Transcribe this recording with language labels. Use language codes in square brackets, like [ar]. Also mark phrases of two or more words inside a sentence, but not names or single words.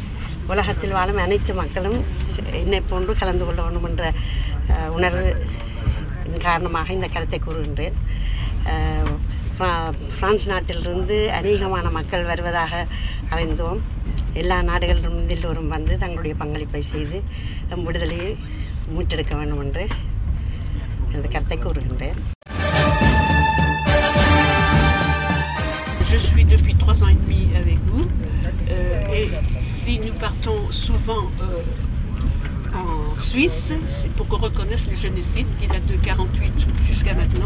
[ta] உலகத்தில் வாழும் அனைத்து மக்களும் என்னை போன்று கலந்து கொள்ள வேண்டும் என்ற உணர்வு காரணமாக இந்த கருத்தை கூறுகின்றேன். பிரான்ஸ் நாட்டிலிருந்து அநேகமான மக்கள் வருவதாக அறிந்தோம். எல்லா நாடுகளிலும் எல்லோரும் வந்து தங்களுடைய பங்களிப்பை செய்து விடுதலையை மீட்டெடுக்க வேண்டும் என்று எனது கருத்தை கூறுகின்றேன். [fr] Je suis depuis 3 ans et demi avec vous et si nous partons souvent en Suisse, c'est pour qu'on reconnaisse le génocide qui date de 48 jusqu'à maintenant.